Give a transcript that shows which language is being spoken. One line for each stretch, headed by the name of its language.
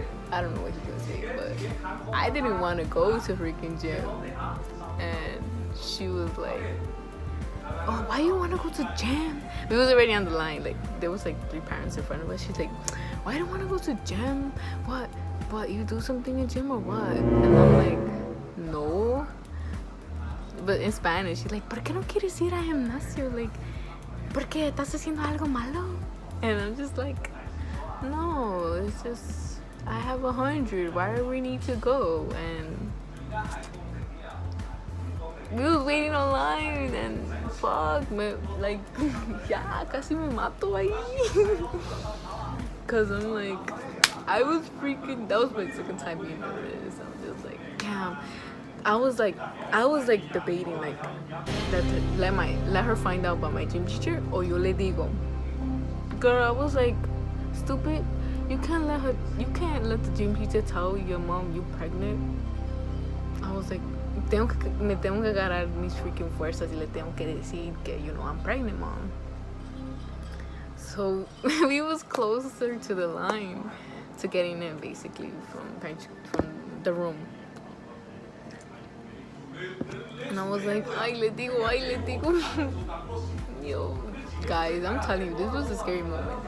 English: I don't know what he was gonna say, but I didn't want to go to freaking gym. And she was like, oh, why you want to go to gym? We was already on the line. Like, there was like 3 parents in front of us. She's like, why you don't want to go to gym? What, you do something in gym or what? And I'm like, no. But in Spanish, she's like,
Spanish: ¿por qué no quieres ir al gimnasio?
English: Like,
Spanish: ¿por qué estás haciendo algo malo?
English: And I'm just like, no, it's just, I have 100. Why do we need to go? And we was waiting online, and fuck, like,
Spanish: ya, casi me mato ahí.
English: Cause I'm like, I was freaking, that was my second time being nervous. I was just like, damn. I was like debating, like, let her find out about my gym teacher, or
Spanish: yo le digo.
English: Girl, I was like, stupid, you can't let the gym teacher tell your mom you're pregnant. I was like,
Spanish: me tengo que agarrar mis freaking fuerzas y le tengo que decir que,
English: I'm pregnant, mom. So we was closer to the line to getting in, basically, from the room. And I was like,
Spanish: ay le digo.
English: Yo, guys, I'm telling you, this was a scary moment.